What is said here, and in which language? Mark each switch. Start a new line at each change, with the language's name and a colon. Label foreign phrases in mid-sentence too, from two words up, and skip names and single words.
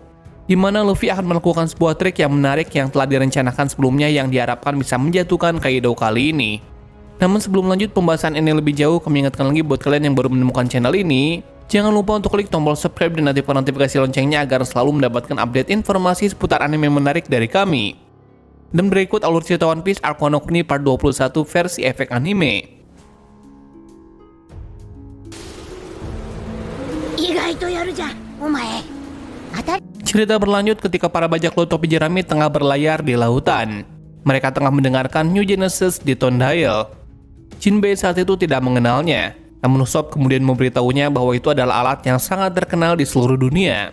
Indonesian: Di mana Luffy akan melakukan sebuah trik yang menarik yang telah direncanakan sebelumnya yang diharapkan bisa menjatuhkan Kaido kali ini. Namun sebelum lanjut pembahasan ini lebih jauh, kami ingatkan lagi buat kalian yang baru menemukan channel ini, jangan lupa untuk klik tombol subscribe dan aktifkan notifikasi loncengnya agar selalu mendapatkan update informasi seputar anime menarik dari kami. Dan berikut alur cerita One Piece Arc Wano Kuni part 21 versi Efek Anime.
Japanese: 意外とやるじゃん、お前。
Indonesian: Cerita berlanjut ketika para bajak laut topi jerami tengah berlayar di lautan. Mereka tengah mendengarkan New Genesis di Tondail. Jinbei saat itu tidak mengenalnya, namun Usopp kemudian memberitahunya bahwa itu adalah alat yang sangat terkenal di seluruh dunia.